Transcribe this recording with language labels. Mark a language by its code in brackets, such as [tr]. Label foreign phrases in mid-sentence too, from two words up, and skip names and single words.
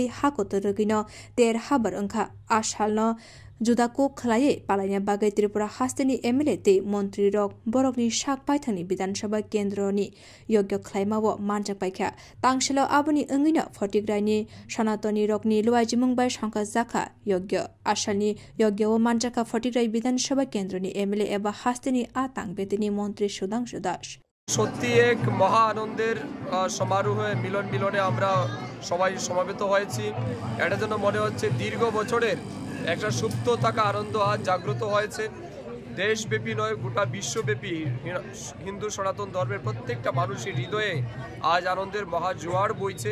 [trp] हाकोतरगिनो तेर हाबर अंखा आसालनो जुदाको खलाये पालायना बागै त्रिपुरा हास्तेनि एमएलए ते मन्त्री रक बरकनि शाक पाइथानि विधानसभा केन्द्रनि योग्य खलायमावो मानजाक पाइखा तांगशेल आबुनि अंगिनो फटिग्रायनि सनातनी रकनि लुवाइजिमुं बाय शंका जाखा योग्य आसालनि योग्यवो मानजाका फटिग्राय विधानसभा केन्द्रनि एमएलए एबा हास्तेनि आतांग बेतिनि मन्त्री सुधांशु दास [bn] সত্যি এক মহা আনন্দের সমারোহে মিলনে আমরা সবাই সমবেত হয়েছি। এটা যেন মনে হচ্ছে দীর্ঘ বছরের একটা সুপ্ত থাকা আনন্দ আজ জাগ্রত হয়েছে। দেশব্যাপী নয়, গোটা বিশ্বব্যাপী হিন্দু সনাতন ধর্মের প্রত্যেকটা মানুষের হৃদয়ে আজ আনন্দের মহা জোয়ার বইছে।